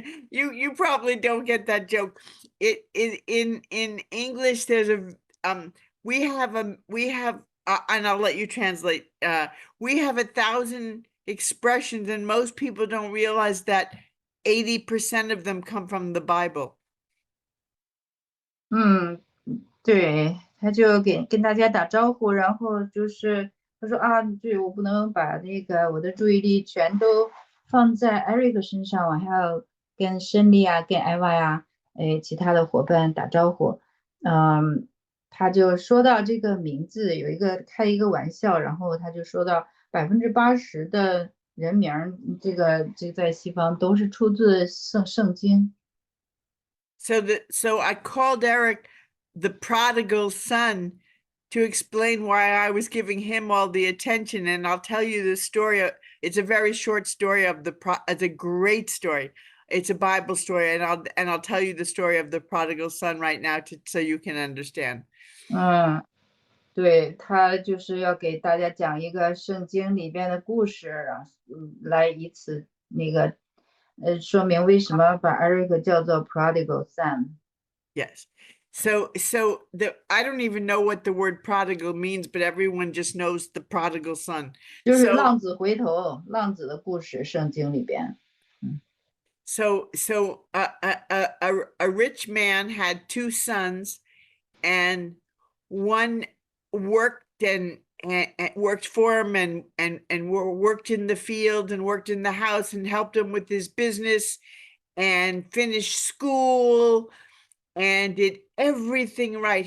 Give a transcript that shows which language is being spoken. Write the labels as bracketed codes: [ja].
[en] You probably don't get that joke. In English, there's we have and I'll let you translate. We have 1,000 expressions, and most people don't realize that 80% of them come from the Bible. [zh] 对，他就跟大家打招呼，然后就是他说对，我不能把那个我的注意力全都放在 Eric 身上，我还要跟申丽啊、跟艾娃呀、其他的伙伴打招呼。他就说到这个名字，开一个玩笑，然后他就说到80%的人名，这在西方都是出自圣经。 [en] So I called Eric the prodigal son to explain why I was giving him all the attention, and I'll tell you the story. It's a very short story of it's a great story. It's a Bible story, and I'll tell you the story of the prodigal son right now so you can understand. [zh] 对，他就是要给大家讲一个圣经里边的故事，来以此说明为什么把 Eric 叫做 prodigal son。 [en] Yes. So I don't even know what the word prodigal means, but everyone just knows the prodigal son. [zh] 就是浪子回头，浪子的故事，圣经里边。 [en] So a rich man had 2 sons, and one worked and worked for him and worked in the field and worked in the house and helped him with his business and finished school and did everything right.